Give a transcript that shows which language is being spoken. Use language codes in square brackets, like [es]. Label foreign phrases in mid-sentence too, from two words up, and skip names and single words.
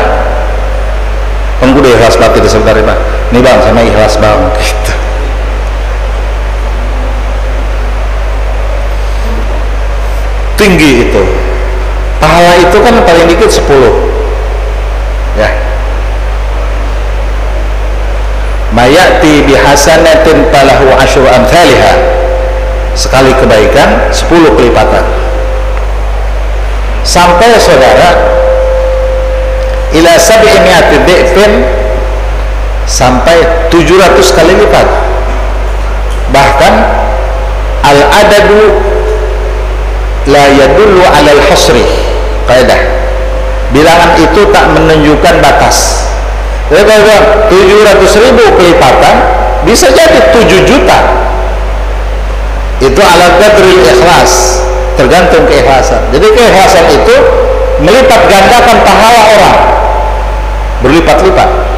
[id] Kan gue udah ikhlas banget itu sebentar Pak. Nih bang, sama ikhlas bang, gitu. Tinggi itu. Pahala itu kan paling dikit 10. Ya. [ar] من جاء بالحسنة فله عشر أمثالها. [id] sekali kebaikan 10 kelipatan. Sampai saudara [ar] إلى سبعمائة ضعف, [id] sampai 700 kali lipat. [ar] Bahkan العدد لا يدل على الحصر, [id] kaidah bilangan itu tak menunjukkan batas. Jadi kalau 700.000 kelipatan bisa jadi 7 juta. Itu [ar] على قدر الإخلاص, [id] tergantung keikhlasan. Jadi keikhlasan itu melipat gandakan pahala orang, berlipat-lipat.